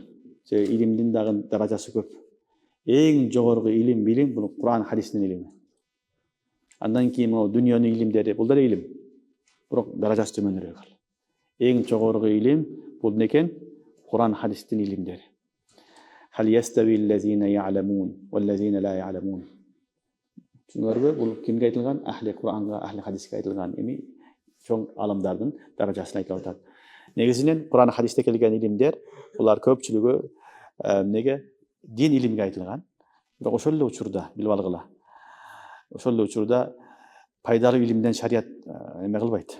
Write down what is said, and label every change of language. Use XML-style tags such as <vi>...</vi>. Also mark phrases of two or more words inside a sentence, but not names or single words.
<ky>Себеби илимдин дагы даражасы көп. Эң жогорку илим, билим бул Кур'ан хадистин илими. Андан кийин могу дүйнөнүн илимдери бул да илим. Бирок даражасы төмөнүрөөк. Эң жогорку илим бул эмне экен? Кур'ан хадистин илимдери.</ky> <ar>هل يستوي الذين يعلمون والذين لا يعلمون.</ar> <ky>Түшүнүңөрбү? Бул кимге айтылган? Ахли Кур'анга, ахли хадиске айтылган эми чоң аламдардын даражасын айтып атат. Негизинен Кур'ан хадисте келген илимдер булар көпчүлүгү эмнеге? Дин илимге айтылган. Бирок ошол эле учурда билип алгыла. Ошол эле учурда пайдалуу илимден шарият эме кылбайт.</ky>